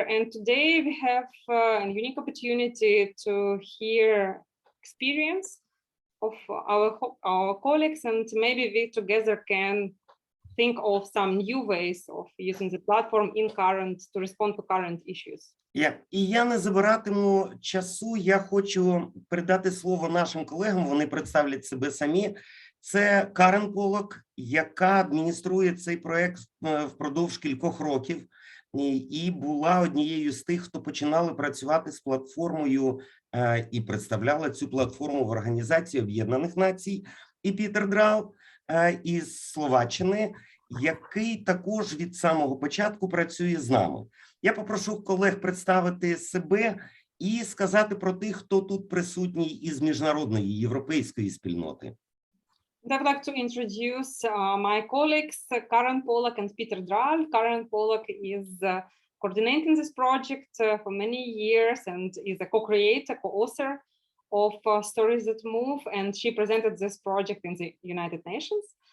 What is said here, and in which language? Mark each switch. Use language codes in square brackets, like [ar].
[en] And today we have a unique opportunity to hear experience of our colleagues, and maybe we together can think of some new ways of using the platform to respond to current issues. [uk] І я не забиратиму часу, я хочу передати слово нашим колегам, вони представлять себе самі. Це Карен Полок, яка адмініструє цей проект впродовж кількох років і була однією з тих, хто починали працювати з платформою і представляла цю платформу в Організації Об'єднаних Націй. І Пітер Драль із Словаччини, який також від самого початку працює з нами. Я попрошу колег представити себе і сказати про тих, хто тут присутній із міжнародної європейської спільноти. [en] I would like to introduce my colleagues, Karen Polak and Pieter Драль. Karen Polak is coordinating this project for many years and is a co-creator, co-author of Stories That Move, and she presented this project in the United Nations.